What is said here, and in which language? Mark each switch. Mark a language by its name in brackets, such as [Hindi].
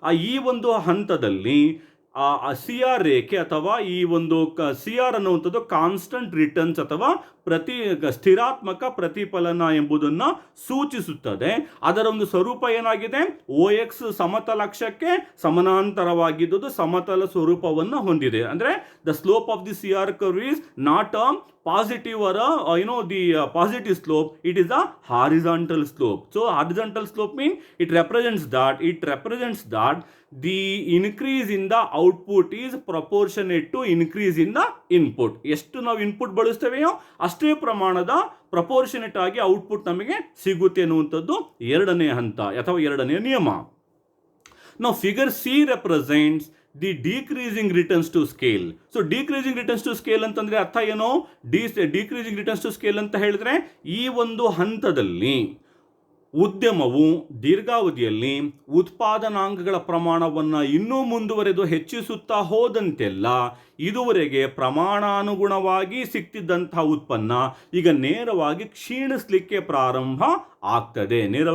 [Kannada] ಈ ಒಂದು ಹಂತದಲ್ಲಿ ಸಿ ಆರ್ ರೇಖೆ ಅಥವಾ ಈ ಒಂದು ಸಿ ಆರ್ ಅನ್ನುವಂಥದ್ದು ಕಾನ್ಸ್ಟಂಟ್ ರಿಟರ್ನ್ಸ್ ಅಥವಾ ಸ್ಥಿರಾತ್ಮಕ ಪ್ರತಿಫಲನ ಎಂಬುದನ್ನು ಸೂಚಿಸುತ್ತದೆ. ಅದರ ಒಂದು ಸ್ವರೂಪ ಏನಾಗಿದೆ, ಓ ಎಕ್ಸ್ ಸಮತಲ ಅಕ್ಷಕ್ಕೆ ಸಮಾನಾಂತರವಾಗಿದ್ದುದು ಸಮತಲ ಸ್ವರೂಪವನ್ನು ಹೊಂದಿದೆ. ಅಂದರೆ [English] The slope of the C R curve is not positive or the positive slope, it is a horizontal slope. So horizontal slope means it represents that the increase in the output is proportionate to increase in the input. [Kannada] ಎಷ್ಟು ನಾವು input ಬಳಸ್ತೇವೆಯೋ ಅಷ್ಟೇ ಪ್ರಮಾಣದ proportionate ಆಗಿ output ನಮಗೆ ಸಿಗುತ್ತೆ ಅನ್ನುವಂಥದ್ದು ಎರಡನೇ ಹಂತ ಅಥವಾ ಎರಡನೇ ನಿಯಮ. [English] Now figure C represents the decreasing returns to scale. [Kannada] So decreasing returns to scale ಅಂತಂದ್ರೆ ಅರ್ಥ ಏನು, ಡಿಕ್ರೀಸಿಂಗ್ ರಿಟರ್ನ್ಸ್ ಟು ಸ್ಕೇಲ್ ಅಂತ ಹೇಳಿದ್ರೆ ಈ ಒಂದು ಹಂತದಲ್ಲಿ ಉದ್ಯಮವು ದೀರ್ಘಾವಧಿಯಲ್ಲಿ ಉತ್ಪಾದನಾಂಗಗಳ ಪ್ರಮಾಣವನ್ನು ಇನ್ನೂ ಮುಂದುವರೆದು ಹೆಚ್ಚಿಸುತ್ತಾ ಹೋದಂತೆಲ್ಲ ಇದುವರೆಗೆ ಪ್ರಮಾಣಾನುಗುಣವಾಗಿ ಸಿಕ್ತಿದ್ದಂತಹ ಉತ್ಪನ್ನ ಈಗ ನೇರವಾಗಿ ಕ್ಷೀಣಿಸಲಿಕ್ಕೆ ಪ್ರಾರಂಭ ಆಗ್ತದೆ.